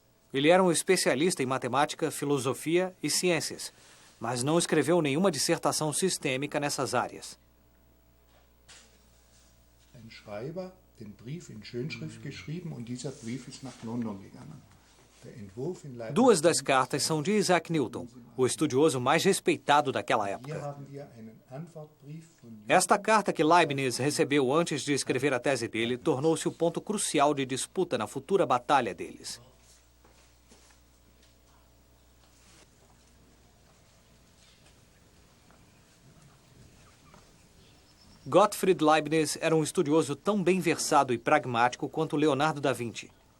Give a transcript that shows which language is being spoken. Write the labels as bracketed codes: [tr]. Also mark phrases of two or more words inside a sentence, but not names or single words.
[pt] Ele era um especialista em matemática, filosofia e ciências, mas não escreveu nenhuma dissertação sistêmica nessas áreas. [de] Ein Schreiber den Brief in Schönschrift geschrieben und dieser Brief ist nach London gegangen. Der Entwurf in Leibniz. [pt] Duas das cartas são de Isaac Newton, o estudioso mais respeitado daquela [de] Hier [pt] época. [de] haben wir einen Antwortbrief von [pt] Esta carta que Leibniz recebeu antes de escrever a tese dele tornou-se o ponto crucial de disputa na futura batalha deles. Gottfried Leibniz era um estudioso tão bem versado e pragmático quanto Leonardo da Vinci.